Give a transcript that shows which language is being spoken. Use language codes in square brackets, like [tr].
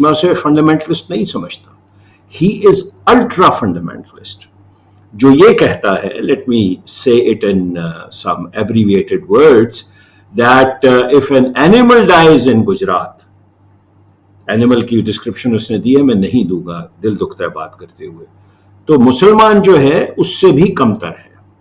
[ur] میں اسے fundamentalist نہیں سمجھتا. [en] He is ultra fundamentalist. [ur] جو یہ کہتا ہے, [en] let me say it in some abbreviated words, that if an animal dies in Gujarat, [ur] animal کی description اس نے دی ہے, میں نہیں دوں گا, دل دکھتا ہے بات کرتے ہوئے, تو مسلمان جو ہے اس سے بھی کمتر ہے.